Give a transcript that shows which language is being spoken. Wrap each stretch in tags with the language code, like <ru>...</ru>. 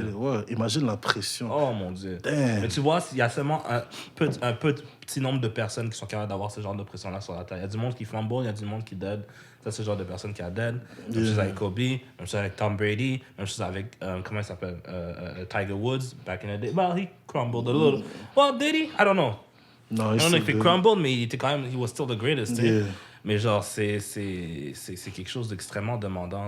<fr>Dieu. Ouais, imagine la pression. Oh mon Dieu.</fr> <en>Damn.</en> <fr>Mais tu vois, il y a seulement un petit nombre de personnes qui sont capables d'avoir ce genre de pression-là sur la terre. Il y a du monde qui flambeau, il y a du monde qui dead. Ça, c'est ce genre de personnes qui a dead. Même chose avec Kobe, même chose avec Tom Brady, même chose avec, comment il s'appelle?</fr> <en>Tiger Woods, back in the day. Well, he crumbled a little. Well, did he? I don't know.</en> <fr>Non,</fr> <en>I don't know if he crumbled,</en> <fr>mais il était quand même,</fr> <en>he was still the greatest.</en> <fr>tu sais.</fr> <en>Yeah.</en> <fr>Mais genre, c'est quelque chose d'extrêmement demandant.</fr>